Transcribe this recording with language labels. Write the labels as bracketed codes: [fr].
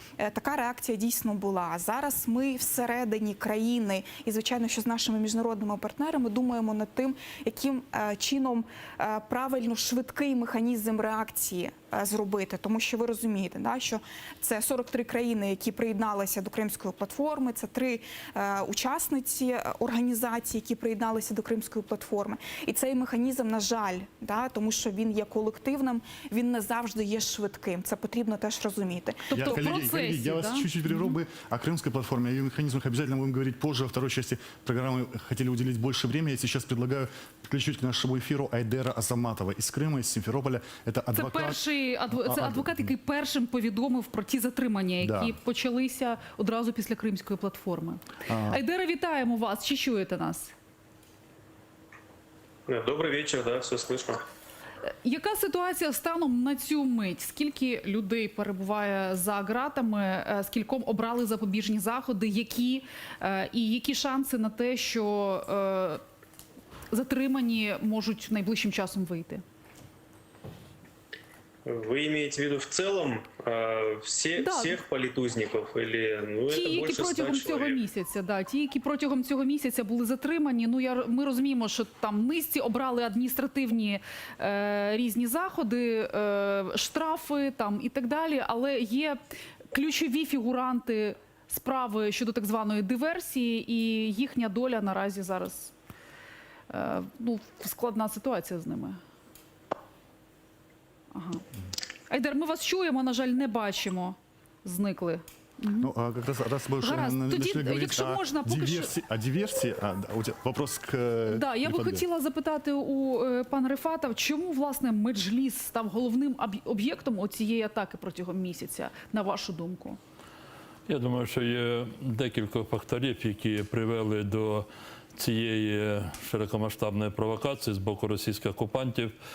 [uk] Така реакція дійсно була. Зараз ми всередині країни і, звичайно, що з нашими міжнародними партнерами думаємо над тим, яким чином правильно швидкий механізм реакції зробити, тому що ви розумієте, да, що це 43 країни, які приєдналися до Кримської платформи, це 3 учасниці організації, які приєдналися до Кримської платформи. І цей механізм, на жаль, да, тому що він є колективним, він не завжди є швидким. Це потрібно теж розуміти. Тобто [ru] коллеги, я вас чуть-чуть перерву бы о Крымской платформе, о ее механизмах обязательно будем говорить позже. Во второй части программы хотели уделить больше времени. Я сейчас предлагаю подключить к нашему эфиру Айдера Азаматова из Крыма, из Симферополя. Это адвокат. [uk] Це адвокат, який першим повідомив про ті затримання, які почалися одразу після Кримської платформи. Айдера, вітаємо вас. Чи чуєте нас? Добрий вечір, [ru] да, все слышно. [uk] Яка ситуація станом на цю мить? Скільки людей перебуває за ґратами, скільком обрали запобіжні заходи, які шанси на те, що затримані можуть найближчим часом вийти? [ru] Вы имеете в виду в целом всех политузников? Или, [uk] ті, які протягом цього місяця, ті, які протягом цього місяця були затримані, ми розуміємо, що там низці обрали адміністративні різні заходи, штрафи там і так далі, але є ключові фігуранти справи щодо так званої диверсії, і їхня доля наразі зараз, складна ситуація з ними. Ага. Айдер, ми вас чуємо, на жаль, не бачимо. Зникли. [ru] Как раз мы уже начали говорить о диверсии. Вопрос к... [uk] Я би хотіла запитати у пана Рифата, чому, власне, Меджліс став головним об'єктом цієї атаки протягом місяця, на вашу думку? Я думаю, що є декілька факторів, які привели до цієї широкомасштабної провокації з боку російських окупантів.